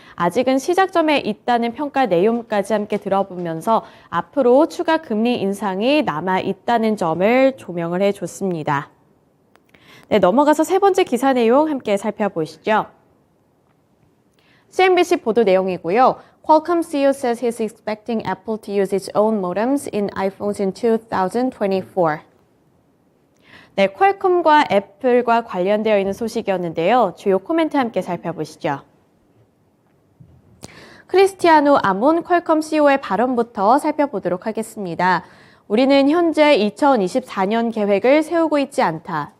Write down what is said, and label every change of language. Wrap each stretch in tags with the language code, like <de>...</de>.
<ko>아직은 시작점에 있다는 평가 내용까지 함께 들어보면서 앞으로 추가 금리 인상이 남아 있다는 점을 조명을 해줬습니다. 네, 넘어가서 세 번째 기사 내용 함께 살펴보시죠. CNBC 보도 내용이고요.</ko> <en>Qualcomm CEO says he's expecting Apple to use its own modems in iPhones in 2024.</en> <ko>네, 퀄컴과 애플과 관련되어 있는 소식이었는데요. 주요 코멘트 함께 살펴보시죠. 크리스티아노 아몬 퀄컴 CEO의 발언부터 살펴보도록 하겠습니다. 우리는 현재 2024년 계획을 세우고 있지 않다.</ko>